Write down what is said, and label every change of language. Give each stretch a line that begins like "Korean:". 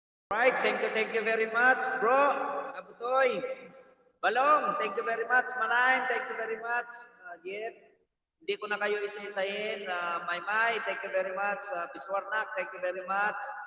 English: Right, thank you very much, bro. Abutoy. Balong, thank you very much. Malain, thank you very much.
Filipino: Yet, hindi ko na kayo isa-isahin.
English: Maymay, thank you very much. Biswarnak, thank you very much.